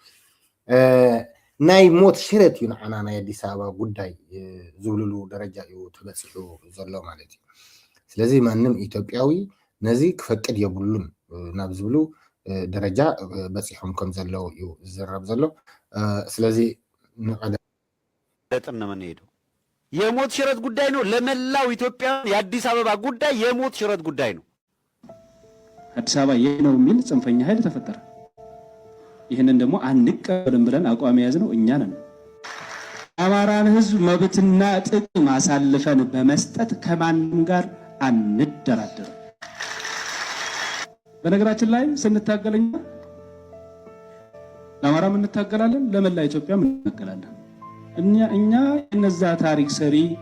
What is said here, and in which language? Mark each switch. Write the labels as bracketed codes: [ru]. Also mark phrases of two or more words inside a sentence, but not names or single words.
[ti] ናይ ሞት ሽረት እዩ ንዓና ናይ ኣዲስ ኣበባ ጉዳይ ዝብልሉ ደረጃ እዩ ተበፂሑ ዘሎ ማለት እዩ ስለዚ ማንም ኢትዮጵያዊ ነዚ ክፈቅድ የብሉን ናብ ዝብሉ ደረጃ በፂሖም ከም ዘለው እዩ ዝዘረብ ዘሎ ስለዚ [am] ንቀደም ነመንሄዱ የሞት ሽረት ጉዳይ ነው ለመላው ኢትዮጵያ የአዲስ አበባ ጉዳይ የሞት ሽረት ጉዳይ ነው አዲስ አበባ የነው የሚል ጽንፈኛ ኃይል ተፈጠረ ይሄንን ደግሞ አንቀበልም ብለን አቋም ያዝነው እኛ ነን አማራን ህዝብ መብትና ጥቅም አሳልፈን በመስጠት ከማንም ጋር አንደራደርም በነገራችን ላይ ስንታገለኛ ለአማራም እንታገላለን ለመላ ኢትዮጵያም እንታገላለን እኛ እነዛ ታሪክ ሰሪ